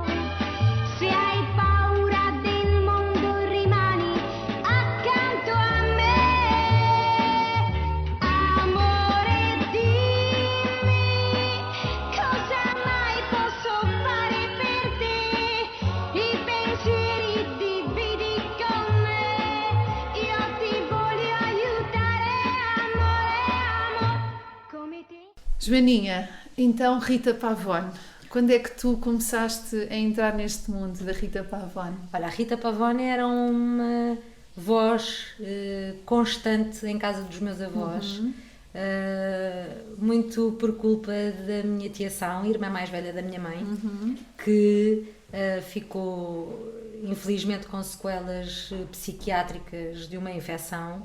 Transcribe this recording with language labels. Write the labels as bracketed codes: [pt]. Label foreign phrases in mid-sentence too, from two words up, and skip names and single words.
[it] se hai paura del mondo rimani accanto a me, amore dimmi cosa mai posso fare per te, i pensieri dividi con me, io ti voglio aiutare, amore, come te. [pt] Joaninha, então Rita Pavone, quando é que tu começaste a entrar neste mundo da Rita Pavone? Olha, a Rita Pavone era uma voz constante em casa dos meus avós, muito por culpa da minha tia São, irmã mais velha da minha mãe, que ficou infelizmente com sequelas psiquiátricas de uma infecção.